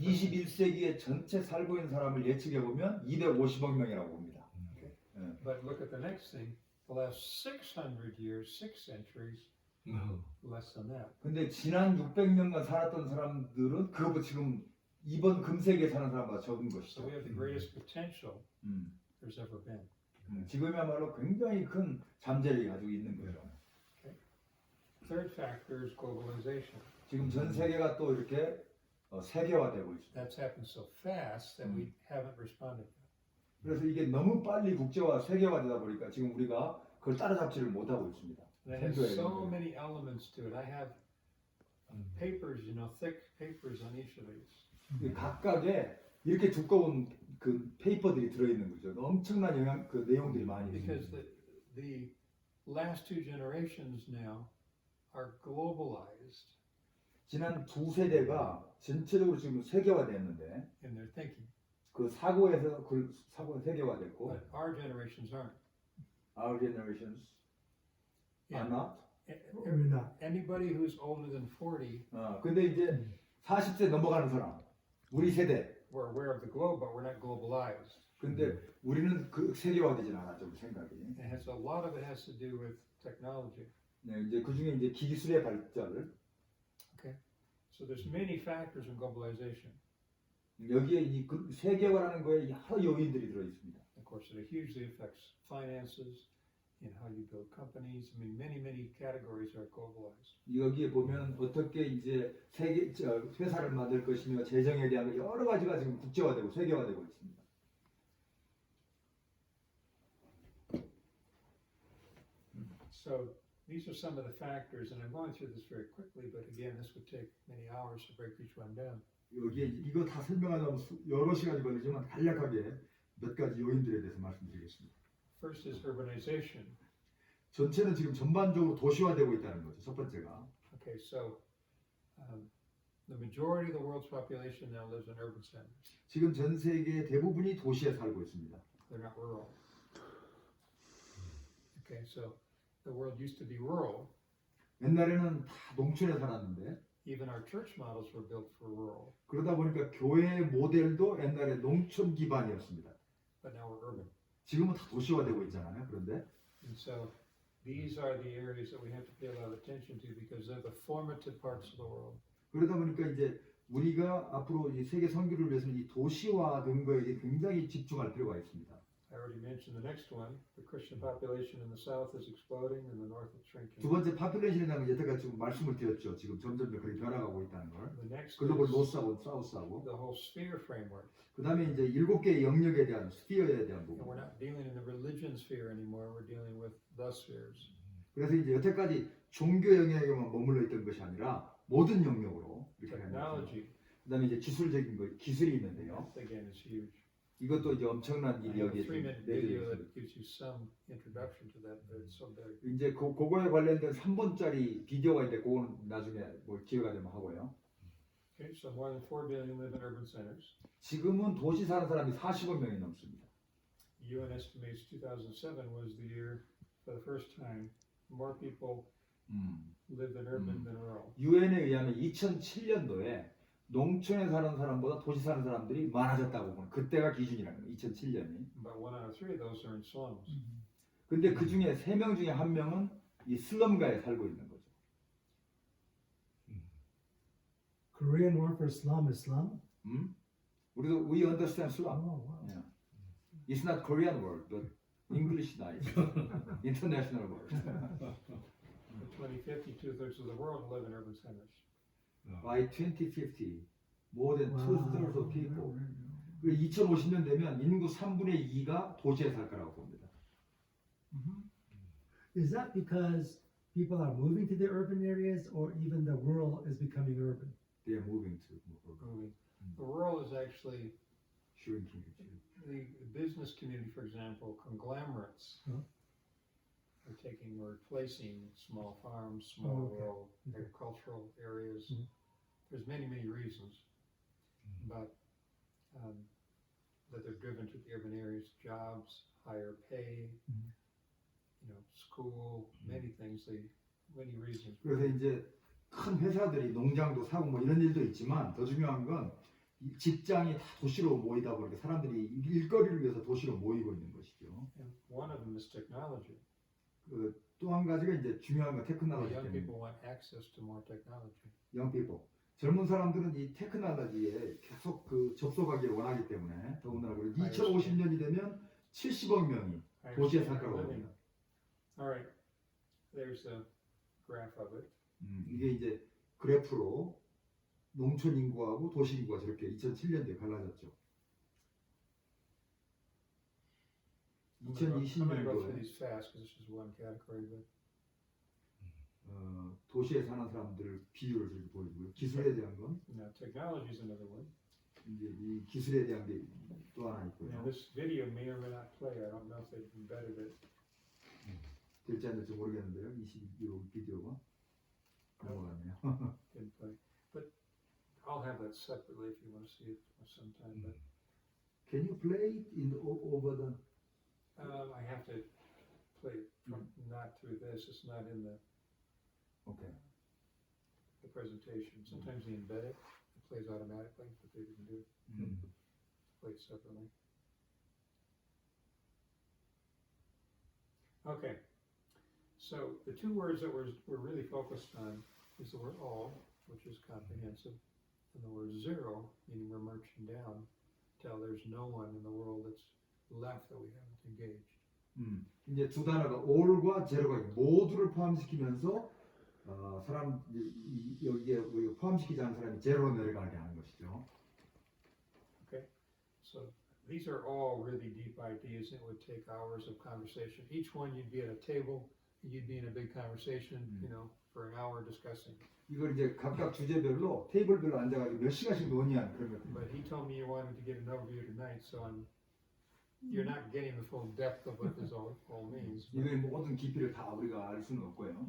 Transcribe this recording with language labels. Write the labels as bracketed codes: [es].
[ko] 21세기에 전체 살고 있는 사람을 예측해 보면 250억 명이라고 봅니다. [en] But look at the next thing. The last 600 years, 6 centuries, less than that. [ko] 근데 지난 600년간 살았던 사람들은 그것보다 지금 이번 금세기에 사는 사람보다 적은 [en] So [ko] 것이죠. [en] we have the greatest potential there's ever been. [ko] 지금이야말로 굉장히 큰 잠재력이 가지고 있는 거죠. [en] Third factor is globalization. [ko] 지금 전 세계가 또 이렇게 세계화되고 있습니다. [en] That's happened so fast that we haven't responded yet. [ko] 그래서 이게 너무 빨리 국제화, 세계화되다 보니까 지금 우리가 그걸 따라잡지를 못하고 있습니다. [en] And it has so many elements to it. I have papers, thick papers on each of these. [ko] 각각에 이렇게 두꺼운 그 페이퍼들이 들어있는 거죠. 엄청난 그 내용들이 많이 [en] Because [ko] 있습니다. [en] the last two generations now are globalized [ko] 지난 두 세대가 전체적으로 지금 세계화됐는데 [en] in their thinking, [ko] 그 사고에서 그 사고가 세계화됐고 [en] but our generations aren't. our generations are not. We're not. Anybody who's older than 40, [ko] 근데 이제 40세 넘어가는 사람, 우리 세대. [en] we're aware of the globe, but we're not globalized. [ko] 근데 우리는 그 세계화되진 않았죠, 우리 생각이. [en] It has a lot of it has to do with technology. [ko] 네, 이제 그 중에 이제 기술의 발달, [en] So there's many factors in globalization. [ko] 여기에 이 세계화라는 거에 여러 요인들이 들어 있습니다. [en] Of course, it hugely affects finances, in how you build companies. I mean, many categories are globalized. [ko] 여기에 보면 어떻게 이제 회사를 만들 것이며 재정에 대한 여러 가지가 지금 국제화되고 세계화되고 있습니다. [en] So these are some of the factors, and I'm going through this very quickly, but again, this would take many hours to break each one down. [ko] 여기에 이거 다 설명하자면 여러 시간이 걸리지만 간략하게 몇 가지 요인들에 대해서 말씀드리겠습니다. [en] First is urbanization. [ko] 전체는 지금 전반적으로 도시화되고 있다는 거죠. 첫 번째가. [en] Okay, so the majority of the world's population now lives in urban centers. [ko] 지금 전 세계 대부분이 도시에 살고 있습니다. [en] They're not rural. Okay, so the world used to be rural. [ko] 옛날에는 다 농촌에 살았는데 [en] Even our church models were built for rural, [ko] 그러다 보니까 교회 모델도 옛날에 농촌 기반이었습니다. [en] but now we're urban. [ko] 지금은 다 도시화되고 있잖아요. 그런데 [en] And so these are the areas that we have to pay a lot of attention to because they're the formative parts of the world. [ko] 그러다 보니까 이제 우리가 앞으로 이 세계 선교를 위해서는 이 도시화된 거에 굉장히 집중할 필요가 있습니다. [en] I already mentioned the next one. The Christian population in the south is exploding and the north is shrinking. [ko] 두 번째 파퓰레이션에 대한 건 여태까지 지금 말씀을 드렸죠. 지금 점점 그렇게 변화가고 있다는 걸. [en] The next [ko] 글로벌 [en] is [ko] 노스하고 사우스하고. [en] the whole sphere framework. [ko] 그 다음에 이제 7개의 영역에 대한 스피어에 대한 [en] And [ko] 부분. [en] we're not dealing in the religion sphere anymore. We're dealing with the spheres. [ko] 그래서 이제 여태까지 종교 영역에만 머물러 있던 것이 아니라 모든 영역으로 이렇게 하는 거죠. [en] Technology, [ko] 그 다음에 이제 기술적인 거, 기술이 있는데요. [en] that again is huge. [ko] 이것도 이제 엄청난 [en] I [ko] 일이 [en] have a [ko] 여기에 지금 [en] 3-minute [ko] 내재되어 [en] video [ko] 있습니다. [en] that gives you some introduction to that, but it's so big. [ko] 이제 그거에 관련된 3분짜리 비디오가 있는데 그거는 나중에 뭐 기회가 되면 하고요. [en] Okay, so more than 4 billion live in urban centers. [ko] 지금은 도시 사는 사람이 40억 명이 넘습니다. [en] UN estimates 2007 was the year, for the first time, more people lived in urban than rural. [ko] 유엔에 의하면 2007년도에 농촌에 사는 사람보다 도시 사는 사람들이 많아졌다고 보는 그때가 기준이라는 거예요. 2007년이. [en] About 1 out of 3 of those are in slums. [ko] 근데 그 중에 3명 중에 1명은 이 슬럼가에 살고 있는 거죠. [en] Korean word for slum is slum. [ko] 우리도 [en] we understand Oh, slum. wow. Yeah. It's not Korean word, but English nice. International word. In 2050, 2/3 of the world will live in urban centers. By 2050, more than Wow. 2/3 of people. [ko] 2050년 되면 인구 3분의 2가 도시에 살 거라고 봅니다. [en] Is that because people are moving to the urban areas, or even the rural is becoming urban? They are moving to Moving. The rural is actually shrinking. the business community, for example, conglomerates. Huh? Are taking or replacing small farms, small Okay. rural agricultural areas. Mhm. There's many reasons, but that they're driven to the urban areas, jobs, higher pay, school, many things. Many reasons. [ko] 그래서 이제 큰 회사들이 농장도 사고 뭐 이런 일도 있지만 더 중요한 건 이 직장이 다 도시로 모이다 보니까 사람들이 일거리를 위해서 도시로 모이고 있는 것이죠. [en] And one of them is technology. [ko] 또 한 가지가 이제 중요한 건 테크놀로지 [en] Young [ko] 때문에. [en] people want access to more technology. young people. [ko] 젊은 사람들은 이 테크놀로지에 계속 접속하기를 원하기 때문에 더군다나 2050년이 되면 70억 명이 도시에 살 거라고 합니다. [en] All right, there's a graph of it. [ko] 이게 이제 그래프로 농촌 인구하고 도시 인구가 저렇게 2007년도에 갈라졌죠. [en] I'm going to go through [ko] 2020년도에 [en] these fast because this is one category, but [ko] 도시에 사는 사람들 비율을 저기 보여주고요. 기술에 대한 건 [en] now technology is another one. [ko] 이제 이 기술에 대한 게 또 하나 있고요. [en] Now this video may or may not play. I don't know if they've embedded it. [ko] 될지 안 될지 모르겠는데요. 이 비디오가 넘어갔네요. [en] Didn't play, but I'll have that separately if you want to see it sometime. But Can you play it over the? I have to play it from not through this. It's not in the Okay. presentation. Sometimes they embed it. It plays automatically, but they didn't do it. Play it separately. Okay. So the two words that we're really focused on is the word all, which is comprehensive, and the word zero, meaning we're marching down till there's no one in the world that's left that we haven't engaged. [ko] 이제 두 단어가 all과 zero가 모두를 포함시키면서 사람 여기에 포함시키지 않은 사람이 제로로 내려가게 하는 것이죠. Okay. [en] So these are all really deep ideas. It would take hours of conversation. Each one you'd be at a table, you'd be in a big conversation, for an hour discussing. [ko] 이걸 이제 각각 주제별로 테이블별로 앉아가지고 몇 시간씩 논의한 그런 것들. [en] But he told me you wanted to get an overview tonight, so you're not getting the full depth of what this all means. [ko] 이거의 모든 깊이를 다 우리가 알 수는 없고요.